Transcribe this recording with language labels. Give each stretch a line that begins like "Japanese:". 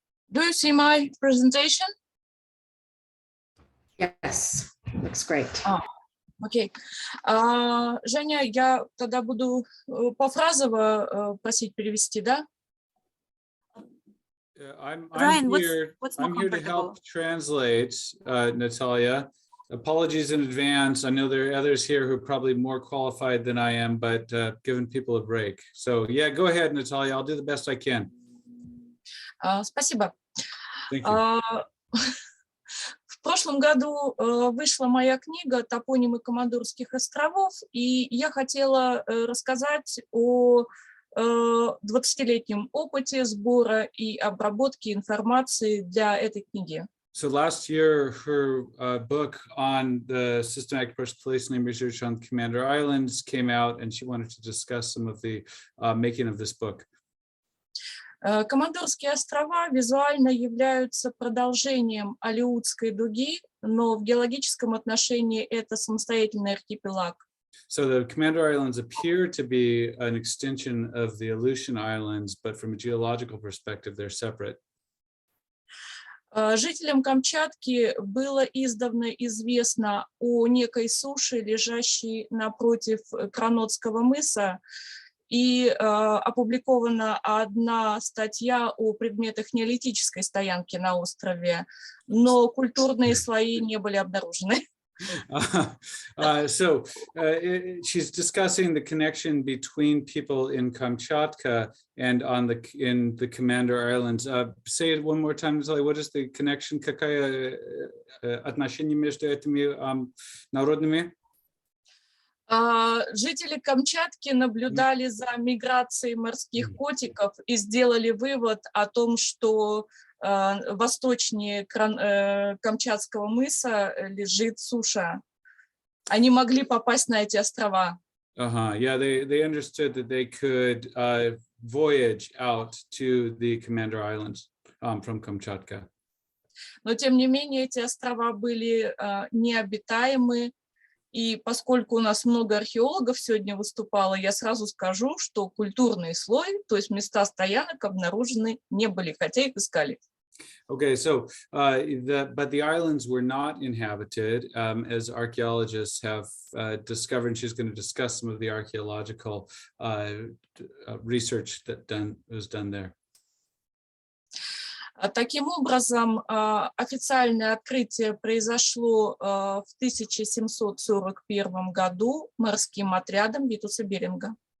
English: Do you see my presentation? Yes, looks great.
Russian: Окей. Женя, я тогда буду пофразово просить перевести, да?
English: I'm Ryan, here what's more to help translate, Natalia. Apologies in advance. I know there are others here who are probably more qualified than I am, but giving people a break. So yeah, go ahead, Natalia. I'll do the best I can.
Russian: Спасибо.
English: Thank you.
Russian: В прошлом году вышла моя книга «Топонимы Командорских островов», и я хотела рассказать о 20-летнем опыте сбора и обработки информации для этой книги.
English: So last year, her book on the systematic approach to place name research on Commander Islands came out, and she wanted to discuss some of the making of this book.
Russian: Командорские острова визуально являются продолжением Алеутской дуги, но в геологическом отношении это самостоятельный архипелаг.
English: So the Commander Islands appear to be an extension of the Aleutian Islands, but from a geological perspective, they're separate.
Russian: Жителям Камчатки было издавна известно о некой суше, лежащей напротив Кранотского мыса, и опубликована одна статья о предметах неолитической стоянки на острове, но культурные слои не были обнаружены.
English: So she's discussing the connection between people in Kamchatka and in the Commander Islands. Say it one more time, Natalia. What is the connection?
Russian: Какое отношение между этими народами? Жители Камчатки наблюдали за миграцией морских котиков и сделали вывод о том, что восточнее Камчатского мыса лежит суша. Они могли попасть на эти острова.
English: Yeah, they understood that they could voyage out to the Commander Islands from Kamchatka.
Russian: Но тем не менее эти острова были необитаемы. И поскольку у нас много археологов сегодня выступало, я сразу скажу, что культурный слой, то есть места стоянок, обнаружены не были, хотя их искали.
English: Okay, so but the islands were not inhabited, as archaeologists have discovered. And she's going to discuss some of the archaeological research that was done there.
Russian: Таким образом, официальное открытие произошло в 1741 году морским отрядом Витуса Беринга.